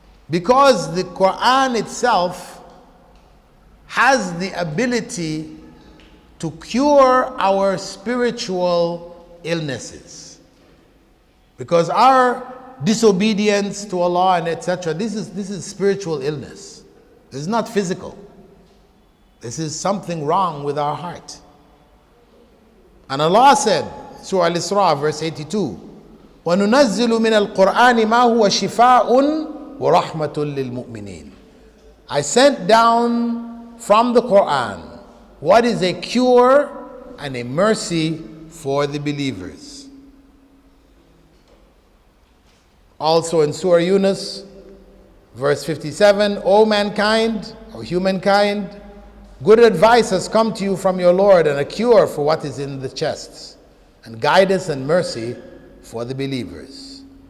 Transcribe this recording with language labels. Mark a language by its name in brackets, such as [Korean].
[English] Because the Quran itself has the ability to cure our spiritual illnesses. Because our disobedience to Allah and etc., this is spiritual illness. This is not physical. This is something wrong with our heart. And Allah said, Surah Al-Isra, verse 82, [Arabic] وَنُنَزِّلُ مِنَ الْقُرْآنِ مَا هُوَ شِفَاءٌ وَرَحْمَةٌ لِلْمُؤْمِنِينَ. [English] I sent down from the Quran what is a cure and a mercy for the believers. Also in Surah Yunus, verse 57, O mankind, or humankind, good advice has come to you from your Lord, and a cure for what is in the chests, and guidance and mercy for the believers.